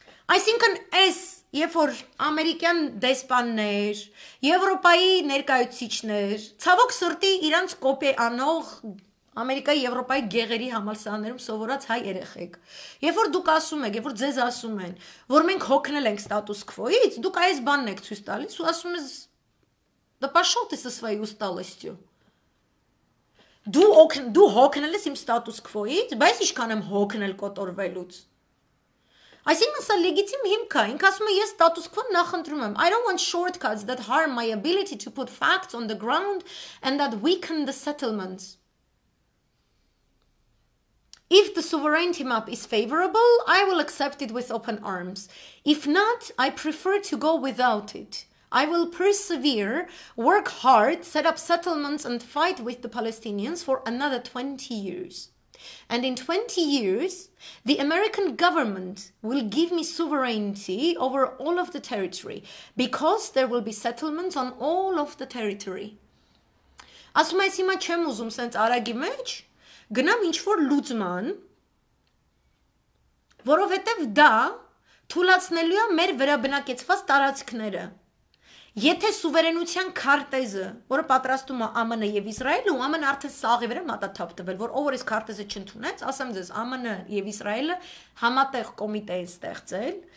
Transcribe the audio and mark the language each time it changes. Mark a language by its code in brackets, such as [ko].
[hy] Այսինքն այս երբ որ ամերիկյան դեսպաններ, Եվրոպայի ներկայացուցիչներ, ցավոք սրտի իրանց կոպի անող Ամերիկայի Եվրոպայի գեղերի համալսարաններում սովորած հայ երեխեք, երբ որ դուք ասում եք, երբ որ ձեզ ասում են, որ մենք հոգնել ենք ստատուս քվոից, դուք այս բանն եք ցույց տալիս ու ասում ես [ru] да пошел ты со своей усталостью. [hy] Դու հոգնել ես իմ ստատուս քվոից, բայց ինչքան եմ հոգնել կոտորվելուց։ Այսինքն սա լեգիտիմ հիմք է, ինքը ասում է ես status quo նախընտրում եմ. [en] I don't want shortcuts that harm my ability to put facts on the ground and that weaken the settlements. If the sovereignty map is favorable, I will accept it with open arms. If not, I prefer to go without it. I will persevere, work hard, set up settlements and fight with the Palestinians for another 20 years. And in 20 years, the American government will give me sovereignty over all of the territory because there will be settlements on all of the territory. [hy] Ասում ես հիմա չեմ ուզում սենց արագի մեջ, գնամ ինչ-որ լուծման, որովհետև դա թուլացնելու է մեր վերաբնակեցված տարածքները։ Եթե սուվերենության քարտեզը, որը պատրաստում է ԱՄՆ եւ Իսրայելը, ու ԱՄՆ արդեն սաղի վրա մատաթափ տվել, որ ով որ այս քարտեզը չընդունեց, ասեմ ձեզ, ԱՄՆ եւ Իսրայելը համատեղ կոմիտե են ստեղծել,